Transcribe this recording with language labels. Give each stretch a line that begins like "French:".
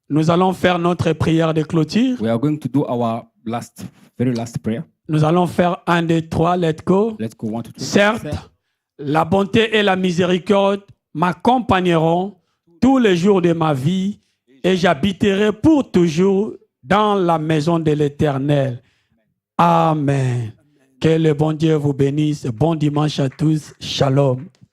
French: Nous allons faire notre prière de clôture.
English: We are going to do our very last prayer.
French: Nous allons faire 1, 2, 3, let's go.
English: Let's go 1, 2, 3.
French: Certes, la bonté et la miséricorde m'accompagneront tous les jours de ma vie et j'habiterai pour toujours dans la maison de l'Éternel. Amen. Que le bon Dieu vous bénisse. Bon dimanche à tous. Shalom.